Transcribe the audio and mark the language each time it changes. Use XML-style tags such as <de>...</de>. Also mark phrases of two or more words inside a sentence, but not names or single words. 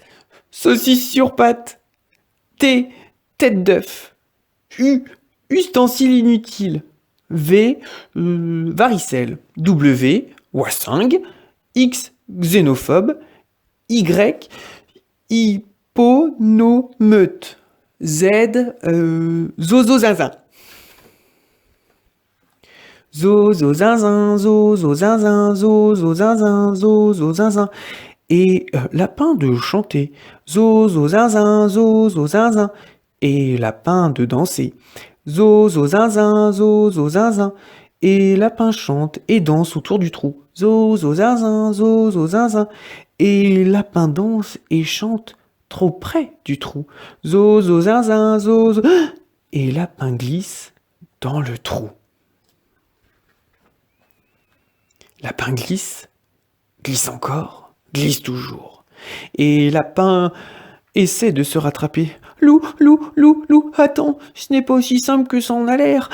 <fr>Saucisse sur pâte. T. Tête d'œuf. U. Ustensile inutile. V. Varicelle. W. Wassingue. X. Xénophobe. Y. Ponomeute. Z, zozo zinzin. Zozo zinzin, zozo zinzin, zozo zinzin, zozo zinzin. Et lapin de chanter. Zozo zinzin, zozo zinzin. Et lapin de danser. Zozo zinzin, zozo zinzin. Et lapin chante et danse autour du trou. Zozo zinzin, zozo zinzin. Et lapin danse et chante trop près du trou. Zozo zinzin, zozo. Et lapin glisse dans le trou. Lapin glisse, glisse encore, glisse toujours. Et lapin essaie de se rattraper. Loup, loup, loup, loup, attends, ce n'est pas aussi simple que ça en a l'air.</fr>